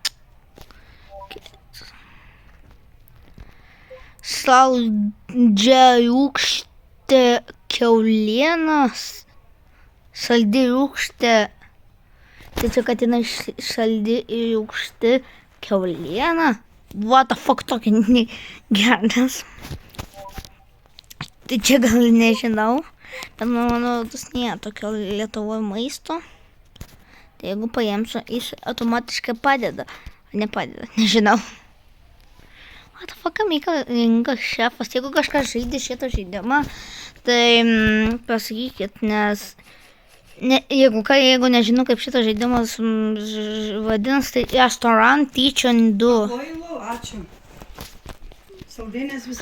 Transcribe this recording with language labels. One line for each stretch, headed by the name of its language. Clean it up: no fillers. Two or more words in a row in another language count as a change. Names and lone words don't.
Lithuanian: Saldžiarūgštė kiaulienas. Saldi rūgštė. Tiesiog, kad jinai saldi ir rūgšti kiauliena.
English: What the fuck,
Lithuanian: tokia geras. Tai čia gal nežinau. Bet manau, tas nėra tokio Lietuvoje maisto. Tai jeigu paimsiu, jis automatiškai padeda. Nepadeda, nežinau.
English: What the fuck,
Lithuanian: reikalingas šefas. Jeigu kažkas žaidė šitą žaidimą, tai pasakykit, nes jeigu nežinau, kaip šitas žaidimas vadinasi, tai Restaurant Kitchen 2. Vailu, ačiū. Saldainės visi